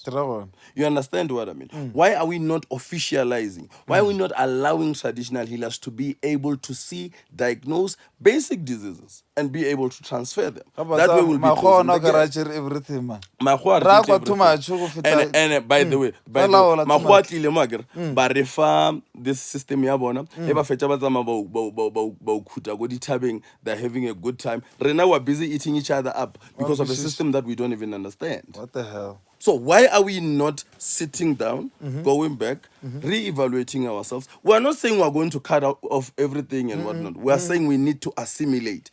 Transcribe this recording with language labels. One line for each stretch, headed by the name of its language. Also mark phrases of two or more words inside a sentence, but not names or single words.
English: You understand what I mean? Why are we not officializing? Why are we not allowing traditional healers to be able to see, diagnose basic diseases and be able to transfer them? That way we'll be closing the gap. Everything. And by the way,
Tswana: Mahua tlile mo akere, ba re fa
English: this system
Tswana: ya bona, e ba fetsa ba tsama ba ukhuta go dithabeng,
English: they're having a good time. Right now we're busy eating each other up because of a system that we don't even understand. What the hell? So why are we not sitting down, going back, re-evaluating ourselves? We're not saying we're going to cut out of everything and whatnot. We're saying we need to assimilate.